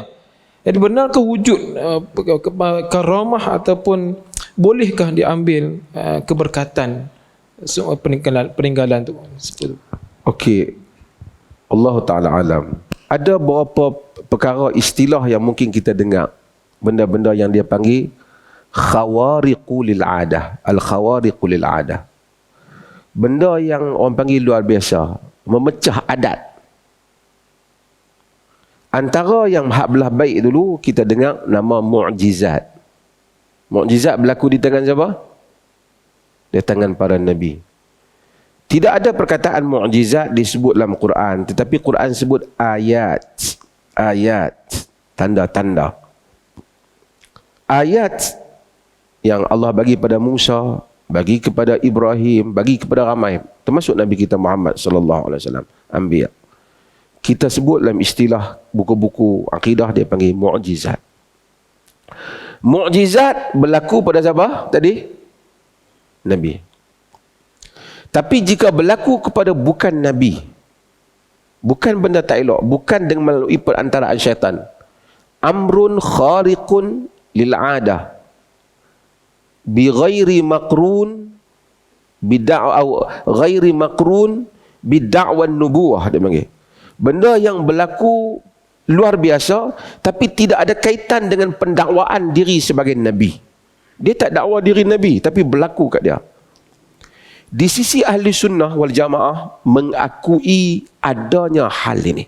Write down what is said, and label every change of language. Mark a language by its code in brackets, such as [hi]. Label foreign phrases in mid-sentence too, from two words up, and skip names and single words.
[ms] Jadi benarkah wujud karamah ataupun bolehkah diambil keberkatan peninggalan tu? Okey, [ar] الله تعالى أعلم. [ms] Ada beberapa perkara istilah yang mungkin kita dengar, benda-benda yang dia panggil [ar] خوارق العادة, الخوارق العادة. [ms] Benda yang orang panggil luar biasa, memecah adat. Antara yang hak belah baik dulu, kita dengar nama mu'jizat. Mu'jizat berlaku di tangan siapa? Di tangan para Nabi. Tidak ada perkataan mu'jizat disebut dalam Quran, tetapi Quran sebut ayat. Ayat, tanda-tanda. Ayat yang Allah bagi pada Musa, bagi kepada Ibrahim, bagi kepada ramai, termasuk Nabi kita Muhammad [ar] صلى الله عليه وسلم, [ms] anbiya. Kita sebut dalam istilah buku-buku akidah dia panggil mu'jizat. Mu'jizat berlaku pada siapa tadi? Nabi. Tapi jika berlaku kepada bukan Nabi, bukan benda tak elok, bukan dengan melalui perantaraan syaitan, [ar] أمر خارق للعادة بغير مقرون غير مقرون بدعوى النبوة, [ms] dia panggil. Benda yang berlaku luar biasa tapi tidak ada kaitan dengan pendakwaan diri sebagai Nabi. Dia tak dakwa diri Nabi tapi berlaku kat dia. Di sisi [ar] أهل السنة والجماعة [ms] mengakui adanya hal ini.